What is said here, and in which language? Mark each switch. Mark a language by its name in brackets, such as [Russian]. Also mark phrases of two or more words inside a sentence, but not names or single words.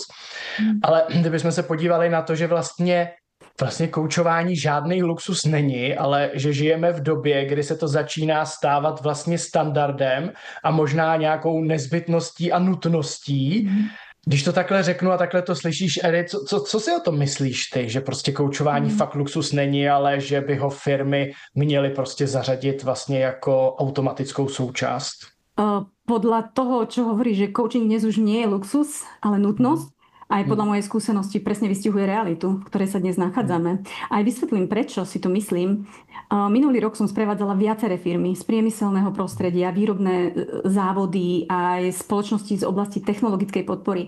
[Czech] Ale kdybychom se podívali na to, že vlastně koučování žádný luxus není, ale že žijeme v době, kdy se to začíná stávat vlastně standardem a možná nějakou nezbytností a nutností. Když to takhle řeknu a takhle to slyšíš, Eri, co si o tom myslíš ty, že prostě koučování fakt luxus není, ale že by ho firmy měly prostě zařadit vlastně jako automatickou součást? [Slovak] Podľa toho, čo hovorí, že coaching dnes už nie je luxus, ale nutnosť, aj podľa mojej skúsenosti presne vystihuje realitu, v ktorej sa dnes nachádzame. Aj vysvetlím, prečo si to myslím. Minulý rok som sprevádzala viaceré firmy z priemyselného prostredia, výrobné závody aj spoločnosti z oblasti technologickej podpory.